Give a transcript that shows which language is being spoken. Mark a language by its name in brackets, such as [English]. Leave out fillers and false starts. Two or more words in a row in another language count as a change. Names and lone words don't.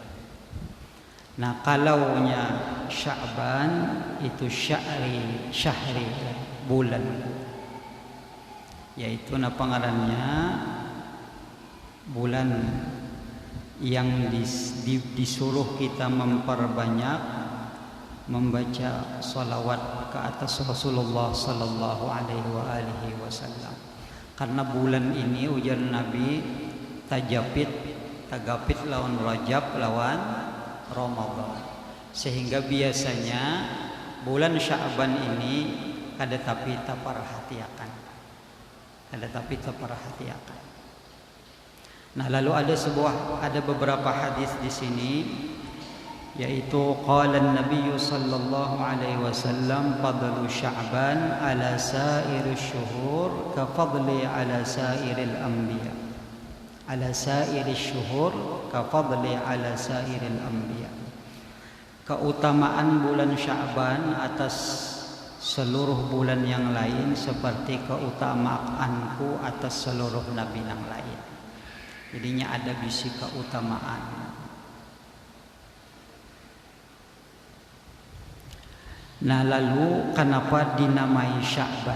[Indonesian] Nah kalaunya Sya'ban itu syahri bulan, yaitu pangarannya bulan yang disuruh kita memperbanyak membaca salawat ke atas Rasulullah [Arabic] صلى الله عليه وسلم. [Banjar] Karena bulan ini ujar Nabi tagapit lawan Rajab lawan Ramadan, sehingga biasanya bulan Sya'ban ini kada tapi terperhatikan. [Indonesian] Nah lalu ada beberapa hadis di sini, yaitu [Arabic] قال النبي صلى الله عليه وسلم فضل شعبان على سائر الشهور كفضلي على سائر الأنبياء. على سائر الشهور كفضلي على سائر الأنبياء. [Indonesian] Keutamaan bulan Sya'ban atas seluruh bulan yang lain seperti keutamaanku atas seluruh nabi yang lain. [Banjar] Jadinya ada bisi keutamaan. [Indonesian] Nah lalu kenapa dinamai Sya'ban?